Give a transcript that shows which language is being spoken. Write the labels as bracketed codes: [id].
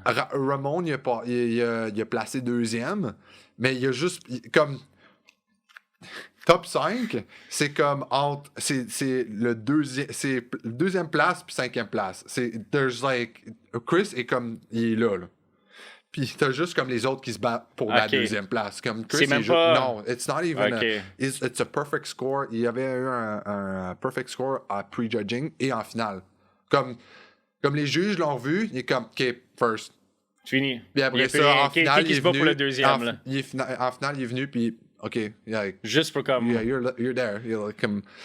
[fr] Ramon, il a placé 2e, mais il a juste... Comme... Top 5, c'est comme entre... C'est le deuxième place puis 5e place. [en] There's like... [fr] Chris est comme... Il est là. Puis t'as juste comme les autres qui se battent pour la 2e place. Comme Chris, c'est même pas... [en] Non, it's not even it's a perfect score. [fr] Il y avait eu un perfect score à prejudging et en finale. Comme les juges l'ont vu, il est comme, OK, first. Fini. Puis après ça, en finale, il est venu... pour le deuxième, là. En finale, il est venu, puis OK. [en] Like, [fr] juste pour comme... [en] Yeah, you're there. Comme...